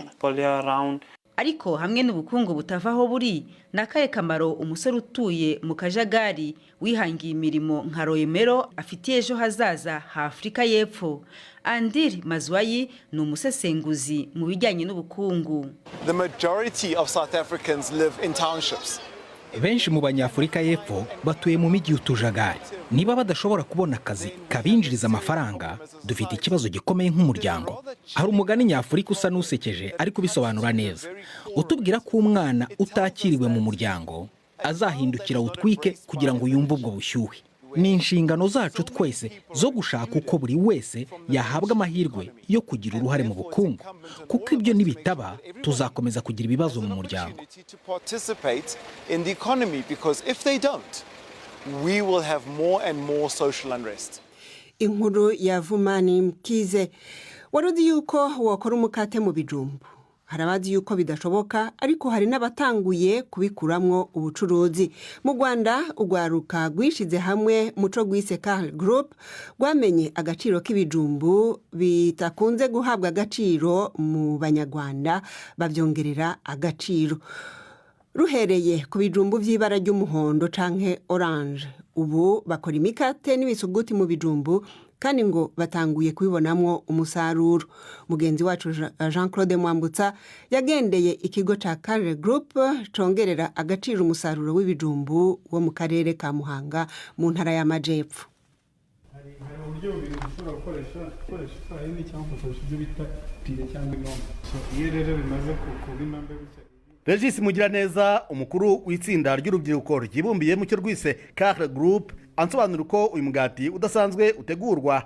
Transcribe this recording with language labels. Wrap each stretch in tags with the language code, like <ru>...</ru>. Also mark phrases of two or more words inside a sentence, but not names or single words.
<rw>Ariko hamwe n'ubukungu butavaho buri, nakaye kamaro umusore utuye mu kajagari wihangiye imirimo nka Royemero afitiye ejo hazaza ha Afurika y'Epfo. Andir Mazwayi ni umusesenguzi mu bijyanye n'ubukungu.</rw> <en>The majority of South Africans live in townships.</en> <rw>Benshi mu banyafurika y'Epfo batuye mu mijyi y'utujagari. Niba badashobora kubona akazi kabinjiriza amafaranga, dufite ikibazo gikomeye nk'umuryango. Hari umugani nyafurika usa n'usekeje ariko bisobanura neza. Utubwira ko umwana utakiriwe mu muryango azahindukira utwike kugira ngo yumve ubwo bushyuhe. Ni inshingano zacu twese zo gushaka uko buri wese yahabwa amahirwe yo kugira uruhare mu bukungu, kuko ibyo nibitaba tuzakomeza kugira ibibazo mu muryango. Inkuru ya Vumani Mkize.</rw> <rn>Warudi yuko wakora umukate mu bijumbu. Harabazi yuko bidashoboka, ariko hari n'abatanguye kubikuramwo ubucuruzi. Mu Rwanda ugwaruka rwishize hamwe muco gwise Carl Group rwamenye agaciro k'ibijumbu bitakunze guhabwa agaciro mu Banyarwanda, bavyongerera agaciro. Ruhereye ku bijumbu by'ibara ry'umuhondo canke orange, ubu bakora imikate n'ibisuguti mu bijumbu, kandi ngo batanguye kubibonamwo umusaruro. Mugenzi wacu Jean-Claude Mwambutsa yagendeye ikigo ca Carl Group congerera agaciro umusaruro w'ibijumbu wo mu karere ka Muhanga mu ntara y'Amajepfo.</rn> <rw>Hari uburyo bubiri ushobora gukoresha ifarini cyangwa ukoresha ibyo bita pire cyangwa inongo. Iyo rero bimaze kubima mbe gutya. Regis Mugiraneza, umukuru w'itsinda ry'urubyiruko ryibumbiye mu cyo rwise Carl Group, ansobanura uko uyu mugati udasanzwe utegurwa.</rw>